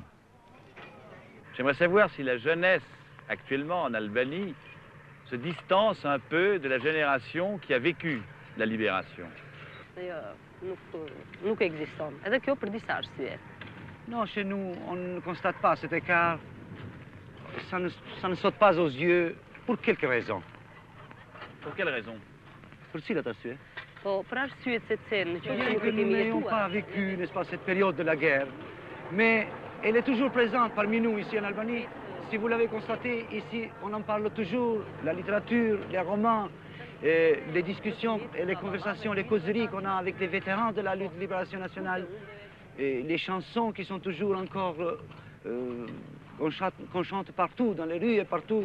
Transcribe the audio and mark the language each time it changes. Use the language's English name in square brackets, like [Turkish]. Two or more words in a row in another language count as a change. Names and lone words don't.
[French] J'aimerais savoir si la jeunesse actuellement en Albanie se distance un peu de la génération qui a vécu la libération. [Albanian] Nuk ekziston. Edhe kjo për disa arsye. [French] Non, chez nous, on ne constate pas cet écart. Ça ne saute pas aux yeux pour quelques raisons. Pour quelle raison? [Albanian] Pour cilat arsye? Po, për arsyet se të cilën, që [French] Bien [Albanian] nuk [French] que [Albanian] e [French] nous [Albanian] kemi [French] n'ayons [Albanian] jetuar. [French] pas vécu, n'est-ce pas, cette période de la guerre, mais elle est toujours présente parmi nous ici en Albanie. Si vous l'avez constaté, ici, on en parle toujours, la littérature, les romans, les discussions et les conversations, les causeries qu'on a avec les vétérans de la lutte de libération nationale, et les chansons qui sont toujours encore qu'on chante partout, dans les rues et partout.